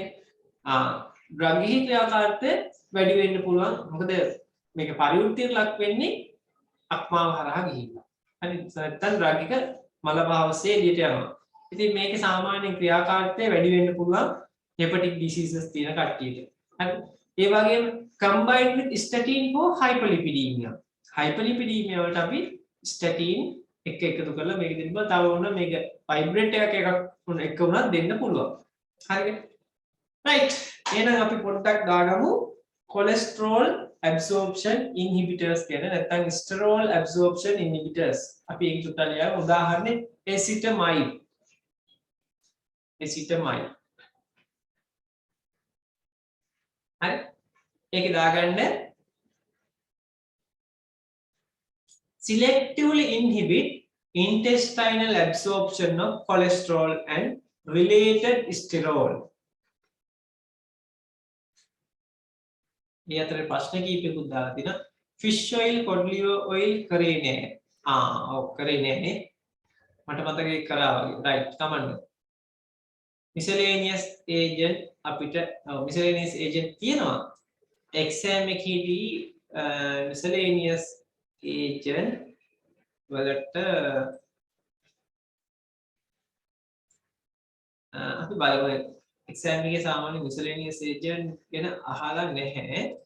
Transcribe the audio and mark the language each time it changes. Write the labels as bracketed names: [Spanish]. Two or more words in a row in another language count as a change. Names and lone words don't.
[Sinhala] ඩ්‍රග් එකේ ක්‍රියාකාරීත්වය වැඩි වෙන්න පුළුවන්. මොකද මේක පරිවෘත්තියට ලක් වෙන්නේ අක්මාව හරහා ගිහිල්ලා. හරි නැත්නම් ඩ්‍රග් එක මල භාවස්සේ එළියට යනවා. ඉතින් මේකේ සාමාන්‍ය ක්‍රියාකාරීත්වය වැඩි වෙන්න පුළුවන් [English] hepatic diseases [Sinhala] තියෙන කට්ටියට. හරි. ඒ වගේම [English] combined with statin for hyperlipidemia. [Sinhala] hyperlipidemia වලට අපි statin එක එකතු කරලා මේක දෙන්න බෑ. තව වුණා මේක vibrate එකක් එක වුණත් දෙන්න පුළුවන්. හරිද? right. එහෙනම් අපි පොඩ්ඩක් දාගමු [English] cholesterol absorption inhibitors [Sinhala] කියන නැත්නම් [English] sterol absorption inhibitors [Sinhala] අපි ඒක චුට්ටක් ලියමු උදාහරණේ ezetimibe හරි ඒක දාගන්න [English] selectively inhibit intestinal absorption of cholesterol and related sterol [Sinhala] මේ අතරේ ප්‍රශ්න කීපයකුත් දාලා තිනවා. [English] fish oil cod liver oil [Sinhala] කරේ නෑ. ඔව් කරේ නෑනේ. මට මතකයි කරා වගේ. right කමන්න. [English] miscellaneous agent [Sinhala] අපිට [English] miscellaneous agent [Sinhala] තියෙනවා. exam එකේදී [English] miscellaneous agent [Sinhala] වලට අපි බලමු exam එකේ සාමාන්‍ය [English] miscellaneous agent [Sinhala] ගැන අහලා නැහැ.